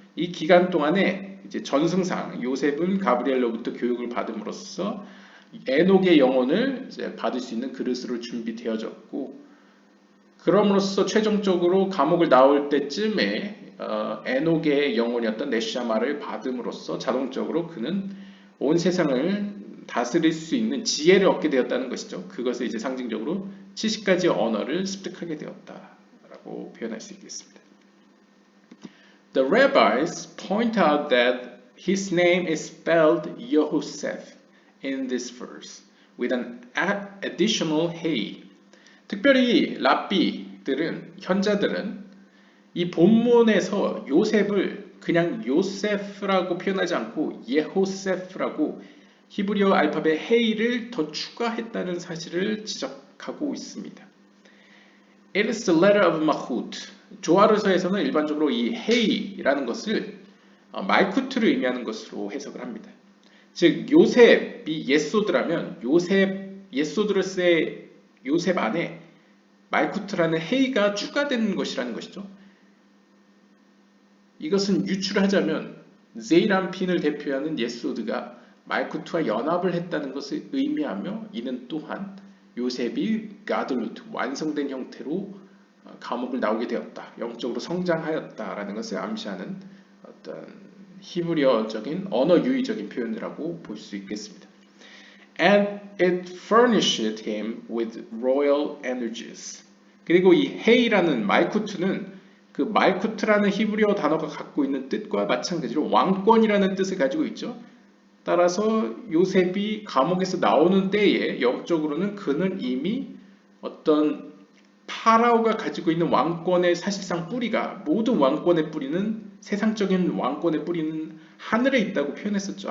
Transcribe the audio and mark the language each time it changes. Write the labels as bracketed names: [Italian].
[Korean] 이 기간 동안에 이제 전승상 요셉은 가브리엘로부터 교육을 받음으로써 에녹의 영혼을 이제 받을 수 있는 그릇으로 준비되어졌고, 그럼으로써 최종적으로 감옥을 나올 때쯤에 에녹의 영혼이었던 네시아마를 받음으로써 자동적으로 그는 온 세상을 다스릴 수 있는 지혜를 얻게 되었다는 것이죠. 그것을 이제 상징적으로 70가지 언어를 습득하게 되었다라고 표현할 수 있겠습니다. [English] The rabbis point out that his name is spelled Yehoseph in this verse with an additional hey. [Korean] 특별히 랍비들은, 현자들은 이 본문에서 요셉을 그냥 요세프라고 표현하지 않고 예호세프라고 히브리어 알파벳 헤이를 더 추가했다는 사실을 지적하고 있습니다. [English] It is the letter of Malchut. [Korean] 조아르서에서는 일반적으로 이 헤이라는 것을 말쿠트를 의미하는 것으로 해석을 합니다. 즉 요셉이 예소드라면 예소드로스의 요셉 안에 말쿠트라는 헤이가 추가된 것이라는 것이죠. 이것은 유출하자면 제이람핀을 대표하는 예소드가 말쿠트와 연합을 했다는 것을 의미하며, 이는 또한 요셉이 가들루트, 완성된 형태로 감옥을 나오게 되었다, 영적으로 성장하였다라는 것을 암시하는 어떤 히브리어적인 언어 유의적인 표현이라고 볼 수 있겠습니다. [English] And it furnished him with royal energies. [Korean] 그리고 이 헤이라는 말쿠트는 그 말쿠트라는 히브리어 단어가 갖고 있는 뜻과 마찬가지로 왕권이라는 뜻을 가지고 있죠. 따라서 요셉이 감옥에서 나오는 때에 영적으로는 그는 이미 어떤 파라오가 가지고 있는 왕권의 사실상 뿌리가, 모든 왕권의 뿌리는, 세상적인 왕권의 뿌리는 하늘에 있다고 표현했었죠.